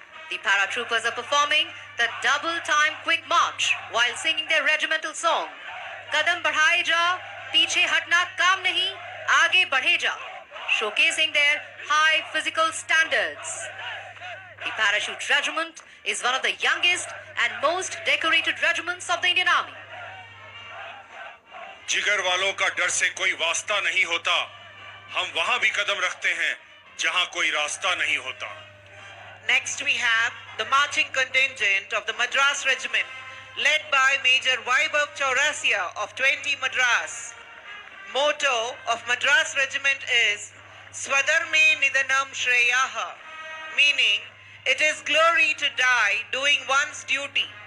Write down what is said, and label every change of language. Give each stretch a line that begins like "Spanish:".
English: The paratroopers are performing the double time quick march while singing their regimental song,
Hindi: Kadam Badhaye Ja, Piche Hatna Kaam Nahi, Aage Badhe Ja,
English: showcasing their high physical standards. The Parachute Regiment is one of the youngest and most decorated regiments of the Indian Army.
Hindi: जिगर वालों का डर से कोई वास्ता नहीं होता, हम वहां भी कदम रखते हैं जहां कोई रास्ता नहीं होता.
English: Next we have the marching contingent of the Madras Regiment, led by Major Vaibhav Chaurasia of 20 Madras. Motto of Madras Regiment is
Sanskrit: Swadharme Nidanam Shreyaha,
English: meaning it is glory to die doing one's duty.